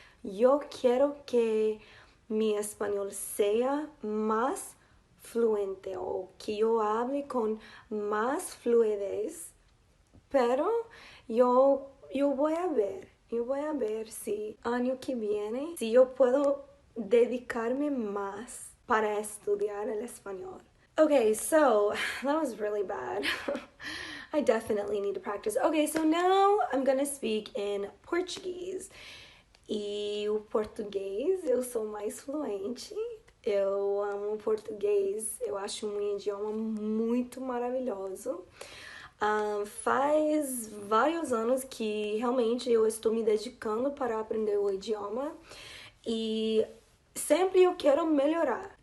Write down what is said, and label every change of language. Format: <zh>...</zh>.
<es>Yo quiero que mi español sea más fluente o que yo hable con más fluidez, pero yo voy a ver si año que viene, si yo puedo dedicarme más para estudiar el español.</es> <en>Okay, so that was really bad. I definitely need to practice. Okay, so now I'm gonna speak in Portuguese.</en> <pt>E o português eu sou mais fluente. Eu amo português, eu acho um idioma muito maravilhoso. Faz vários anos que realmente eu estou me dedicando para aprender o idioma e sempre eu quero melhorar.</pt>